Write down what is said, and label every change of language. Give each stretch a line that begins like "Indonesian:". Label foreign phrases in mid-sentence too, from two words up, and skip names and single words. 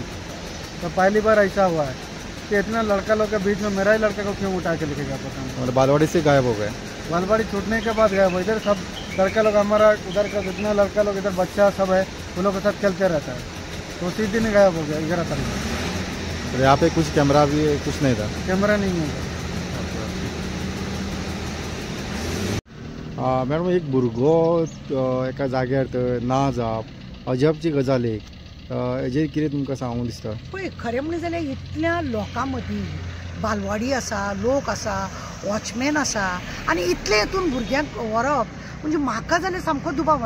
Hindi: तो पहली बार ऐसा हुआ है कि इतना लड़का लोग के बीच में मेरा ही लड़का को क्यों उठा के लेके गया पता नहीं। और बालवाड़ी से गायब हो गए? बालवाड़ी छूटने के बाद गया वो। इधर सब लड़का लोग हमारा उधर का जितना लड़का लोग इधर बच्चा सब है उन लोग के साथ खेलते रहता है। तो उसी दिन गायब हो गया 11 तारीख को। तो यहाँ पे कुछ कैमरा भी कुछ नहीं था? कैमरा नहीं है।
Konkani: मॅडम, एक भुरगो एका जाग्यार ना जावप अजबची गजाल एक, हेजेर कितें तुमकां सांगूंक दिसता? पळय, खरें म्हणलें जाल्यार इतल्या लोकां मदीं बालवाडी आसा, लोक आसा, वॉचमॅन आसा आनी इतले हितून भुरग्यांक व्हरप म्हणजे म्हाका जाल्यार सामको दुबाव जाला.